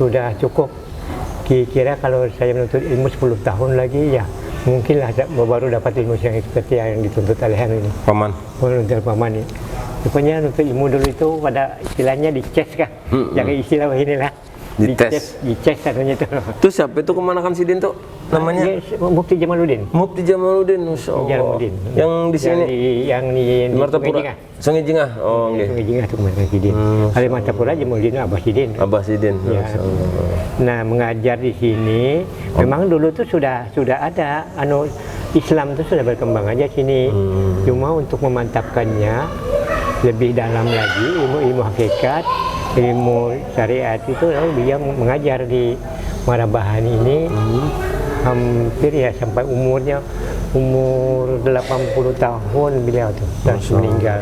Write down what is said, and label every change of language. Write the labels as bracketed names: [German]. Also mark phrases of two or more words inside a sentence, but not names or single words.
[Indonesian] Kira-kira kalau saya menuntut ilmu 10 tahun lagi ya Mungkin lah baru dapat ilmu yang seperti yang dituntut oleh ini. Paman. Untuk paman ini. Rupanya untuk ilmu dulu itu pada istilahnya dicek kah? Jangan istilah inilah. Dites. Dicek katanya itu. Itu siapa itu kemanakan Sidin tuh? Namanya? Mufti Jamaluddin. Mufti Jamaluddin, [Arabic] ما شاء الله. [Indonesian] Jamaluddin. Yang di sini? Yang di Martapura. Sungai Jingah. Oh, oke. [Banjar] Sungai Jingah itu kemanakan Sidin. Kalau Martapura Jamaluddin Abah Sidin. [Indonesian] Abah Sidin. Ya. [Arabic] ما شاء الله. [Indonesian] Nah, mengajar di sini memang dulu tuh sudah ada Islam tuh sudah berkembang aja sini. Cuma untuk memantapkannya lebih dalam lagi ilmu hakikat, ilmu syariat itu lalu dia mengajar di Marabahan ini hampir ya sampai umur 80 tahun beliau tuh meninggal.